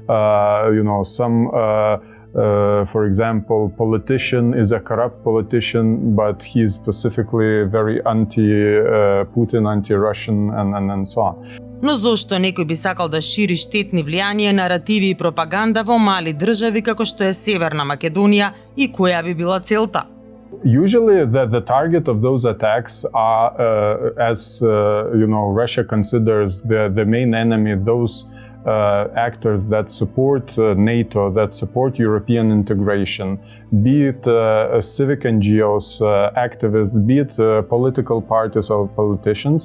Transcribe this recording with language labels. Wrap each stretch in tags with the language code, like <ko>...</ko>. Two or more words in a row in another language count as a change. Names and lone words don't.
<en>some for example, politician is a corrupt politician, but he's specifically very anti-Putin, anti-Russian, and so on.</en> <mk>Но зошто некој би сакал да шири штетни влијанија, наративи и пропаганда во мали држави како што е Северна Македонија и која би била целта?</mk> <en>Usually the target of those attacks are, as Russia considers the main enemy, those actors that support NATO, that support European integration, be it civic NGOs, activists, be it political parties or politicians.</en>